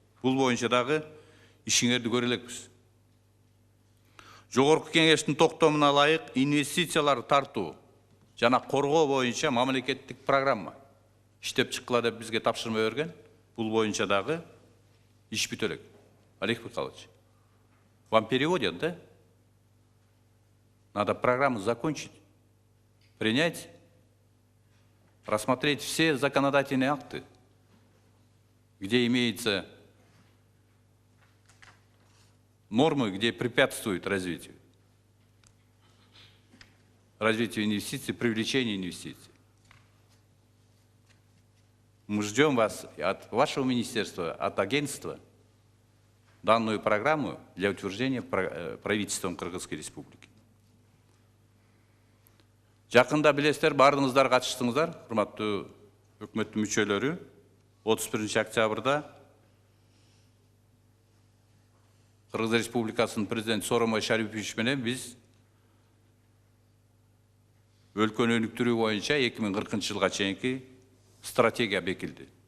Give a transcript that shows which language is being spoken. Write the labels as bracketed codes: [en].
[ky] Бул боюнча дагы ишиңерди көрө элекпиз. Жогорку кеңештин токтомуна ылайык инвестицияларды тартуу жана коргоо боюнча мамлекеттик программа иштеп чыккыла деп бизге тапшырма берген. Бул боюнча дагы иш бүтө элек. [ru] Олег Михайлович, вам переводят, да? Надо программу закончить, принять, рассмотреть все законодательные акты, где имеются нормы, где препятствуют развитию инвестиций, привлечению инвестиций. Мы ждем вас от вашего министерства, от агентства данную программу для утверждения правительством Кыргызской Республики. [ky] Жакында билесиздер, бардыңыздар катыштыңыздар, урматтуу өкмөттүн мүчөлөрү. 31 октябрда Кыргыз Республикасынын президенти Сооронбай Шарипович менен биз өлкөнү өнүктүрүү боюнча 2040 жылга чейинки стратегия бекилди.